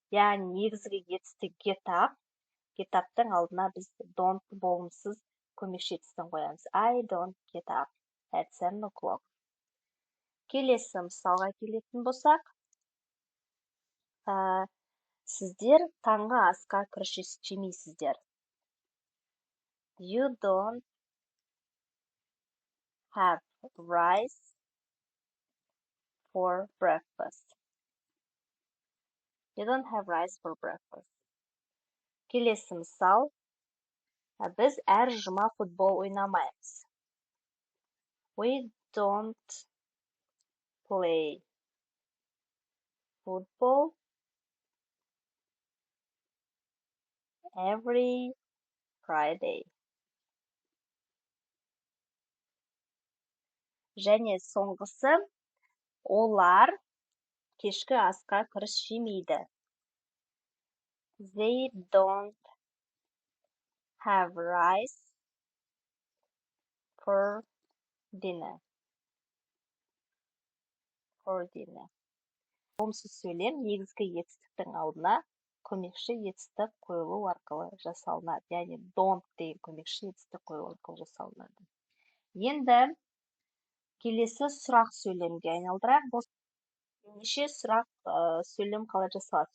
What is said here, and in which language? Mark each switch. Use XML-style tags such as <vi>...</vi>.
<kk>Яғни негізгі етістік get up. Get up-тың алдына біз don't болымсыз көмекші етістігін қоямыз.</kk> <en>I don't get up at 7 o'clock.</en> <kk>Келесі мысалға келетін болсақ, сіздер таңғы асқа күріш жемейсіздер.</kk> <en>You don't have rice for breakfast. You don't have rice for breakfast.</en> <kk>Келесі мысал, біз әр жұма футбол ойнамаймыз.</kk> <en>We don't play football every Friday.</en> <kk>Және соңғысы, олар кешкі асқа күріш жемейді.</kk> <en>They don't have rice for dinner.</en> <kk>Болымсыз сөйлем негізгі етістіктің алдына көмекші етістік қойылу арқылы жасалынады. Яғни don't деген көмекші етістік қойылу арқылы жасалынады. Енді Келесі сұрақ сөйлемге айналдырайық. Бұл неше сұрақ сөйлем қалай жасалады?</kk>